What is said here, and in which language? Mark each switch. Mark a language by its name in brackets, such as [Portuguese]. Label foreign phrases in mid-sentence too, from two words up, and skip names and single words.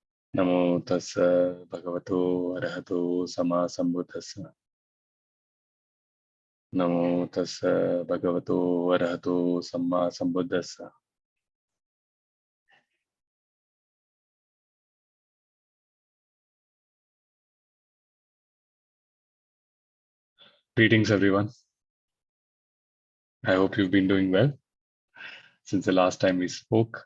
[Pali] Namo tassa bhagavato arahato sama sambuddhassa. Namo tassa bhagavato arahato sama sambuddhassa. [English] Greetings, everyone. I hope you've been doing well since the last time we spoke.